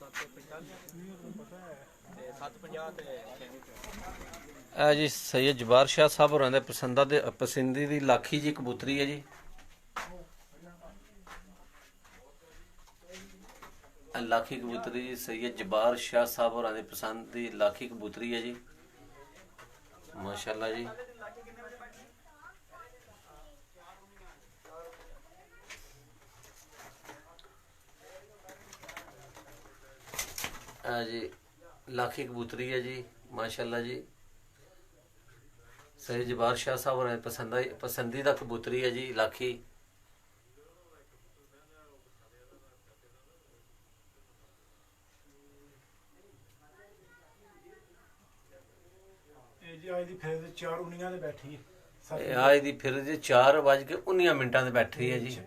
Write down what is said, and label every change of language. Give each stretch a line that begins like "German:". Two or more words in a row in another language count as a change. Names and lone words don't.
Punjabi: 7:50 ਤੇ ਇਹ ਜੀ ਸੈयद ਜਬਾਰ ਸ਼ਾਹ ਸਾਹਿਬ ਹੋਰਾਂ ਦੇ ਪਸੰਦੀ ਦੀ ਲਾਖੀ ਜੀ ਕਬੂਤਰੀ ਹੈ ਜੀ। ਇਹ ਲਾਖੀ ਕਬੂਤਰੀ ਜੀ ਸੈਯਦ ਜਬਾਰ ਸ਼ਾਹ ਸਾਹਿਬ ਹੋਰਾਂ ਦੀ ਪਸੰਦ ਦੀ ਲਾਖੀ ਕਬੂਤਰੀ ਹੈ ਜੀ ਮਾਸ਼ਾੱਲਾਹ ਜੀ। ਜੀ ਲਾਖੀ ਕਬੂਤਰੀ ਹੈ ਜੀ ਮਾਸ਼ਾੱਲਾਹ ਜੀ। ਸੈਯਦ ਜਬਾਰ ਸ਼ਾਹ ਸਾਹਿਬ ਹੋਰਾਂ ਪਸੰਦੀਦਾ ਕਬੂਤਰੀ ਹੈ ਜੀ ਲਾਖੀ। ਇਹ ਜੀ ਅੱਜ ਦੀ ਫਿਰ 4:19 ਤੇ ਬੈਠੀ ਇਹ ਅੱਜ ਦੀ ਫਿਰ ਜੀ 4:19 ਤੇ ਬੈਠੀ ਹੈ ਜੀ।